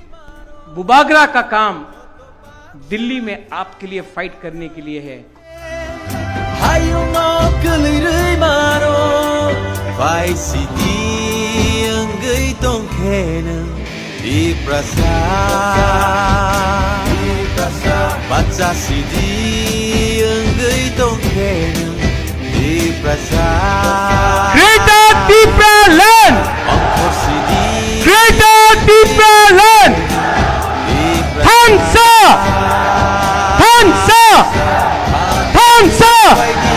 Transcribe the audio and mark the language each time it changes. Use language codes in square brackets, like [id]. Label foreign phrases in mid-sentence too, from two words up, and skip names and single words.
[hi] बुबागरा का काम दिल्ली में आपके लिए फाइट करने के लिए है। [trp] Baca sidi enggai tongken di prasa Greater Tipra Land Ongkor sidi Greater Tipra Land Hansa Hansa Hansa